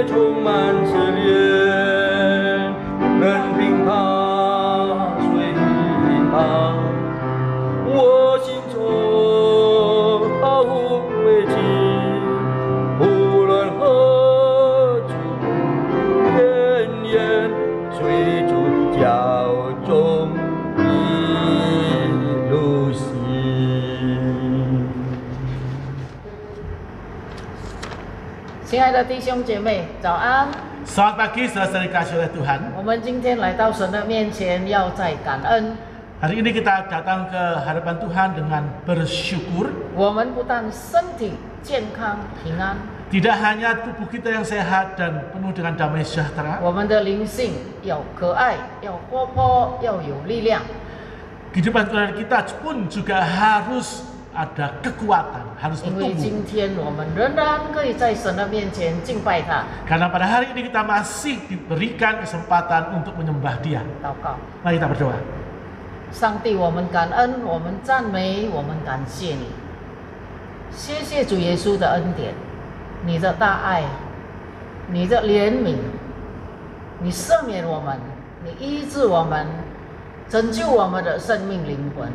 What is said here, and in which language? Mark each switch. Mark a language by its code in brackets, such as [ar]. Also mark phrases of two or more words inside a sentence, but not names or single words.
[zh] 充满慈怜，任凭他随引导，我心中毫无畏惧，无论何处远远随主脚中一路行。亲爱的弟兄姐妹，早安！ [id] Selamat pagi, saudara dikasih oleh Tuhan. [zh] 我们今天来到神的面前，要在感恩。 [id] Hari ini kita datang ke hadapan Tuhan dengan bersyukur. [zh] 我们不但身体健康平安， [id] Tidak hanya tubuh kita yang sehat dan penuh dengan damai sejahtera, [zh] 我们的灵性要可爱，要活泼，要有力量。 [id] kehidupan kita pun juga harus ada kekuatan, harus [zh] 因为 [id] bertumbuh. [zh] 今天我们仍然可以在神的面前敬拜他、 [id] Karena pada hari ini kita masih diberikan kesempatan untuk menyembah Dia. [zh] 祷告。 [id] Mari kita berdoa. [zh] 上帝，我们感恩，我们赞美，我们感谢你。谢谢主耶稣的恩典，你的大爱，你的怜悯，你赦免我们，你医治我们，拯救我们的生命灵魂。